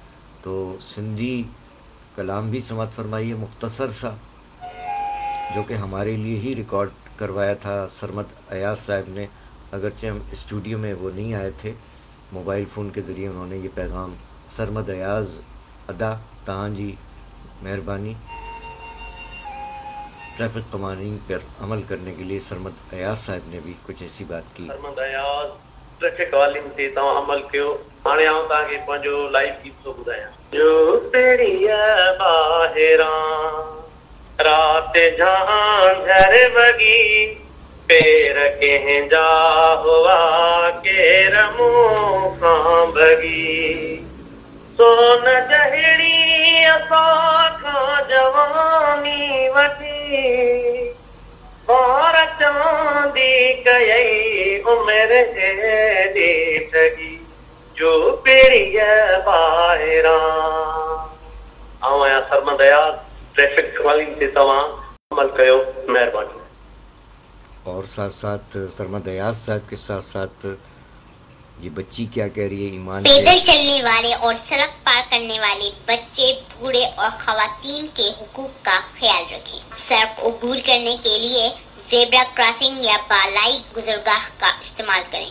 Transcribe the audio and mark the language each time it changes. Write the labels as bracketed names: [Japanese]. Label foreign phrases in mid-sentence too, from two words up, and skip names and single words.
[Urdu] تو سندھی کلام بھی سماعت فرمائیے مختصر سا، جو کہ ہمارے لیے ہی ریکارڈ کروایا تھا سرمد ایاز صاحب نے، اگرچہ ہم اسٹوڈیو میں وہ نہیں آئے تھے، موبائل فون کے ذریعے انہوں نے یہ پیغام سرمد ایاز [Sindhi] ادا تہاں جی مہربانی، [Urdu] ٹریفک قوانین پر عمل کرنے کے لیے سرمد ایاز صاحب نے بھی کچھ ایسی بات کی۔ [Sindhi] سرمد ایاز ٹریفک قوانین تے تواں عمل کیو، हाणे आऊं तव्हांखे पंहिंजो लाइव गीत थो ॿुधायां। जो तेरी ॿाहिरां रात झांझर वगी पेर कंहिंजा हुआ केर मूं खां भॻी सोन जहिड़ी असां खां जवानी वठी बार चांदी कयई उमिरि हेॾी ठगी जो पेरीअ ॿाहिरां। आऊं आहियां सरमद अयाज़, ट्रैफिक कवालीन ते तव्हां अमल कयो, महिरबानी। [Urdu] اور ساتھ ساتھ سرمد ایاز صاحب کے ساتھ ساتھ یہ بچی کیا کہہ رہی ہے ایمان پیدل چلنے والے اور سڑک پار کرنے والے بچے، بوڑھے اور خواتین کے حقوق کا خیال رکھیں. سڑک عبور کرنے کے لیے [English] zebra crossing [Urdu] یا بالائی گزرگاہ کا استعمال کریں.